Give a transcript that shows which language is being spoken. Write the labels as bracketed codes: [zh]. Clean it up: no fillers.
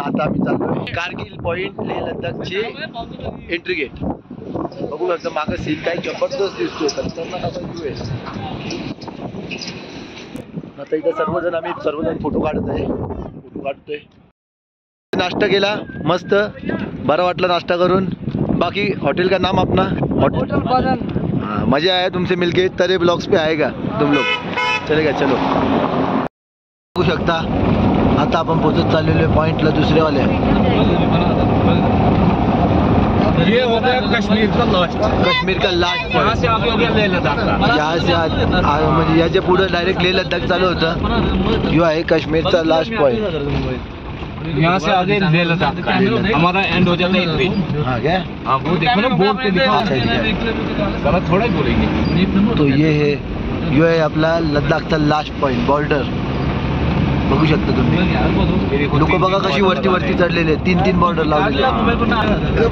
[mr] आता आम्ही चाललोय Kargil point, Leh लडाखची entry gate. बघू शकता मागं सीन काय जबरदस्त दिसतोय, खतरनाक असा व्ह्यू आहे. आता इथं सर्वजण फोटो काढतोय. नाश्ता केला मस्त, बरं वाटलं नाश्ता करून. [hi] बाकी होटल का नाम अपना होटल बदन. हाँ, मजा आया तुमसे मिलके. तरे ब्लॉग्स पे आएगा तुम लोग, चलेगा. [mr] चलो बघू शकता आता आपण पोहोचत चाललेलो आहे पॉईंटला दुसऱ्यावाल्या. [hi] ये हो गया कश्मीर का लास्ट पॉइंट. यहाँ से आगे हो गया लेह लद्दाख का. यहाँ से [mr] म्हणजे याच्या पुढे डायरेक्ट लेह लद्दाख चालू होतं. यो आहे काश्मीरचा लास्ट पॉइंट. [hi] यहाँ से आगे लेह लद्दाख का हमारा एंड हो जाता है इस पे. हाँ क्या? हाँ वो देखो ना बोर्ड पे लिखा है. गलत थोड़ा ही बोलेंगे. तो ये है, [mr] यो आहे आपला लद्दाखचा लास्ट पॉइंट बॉर्डर. बघू शकता तुम्ही लोक बघा कशी वरती चढलेले, 3 बॉर्डर लावलेले.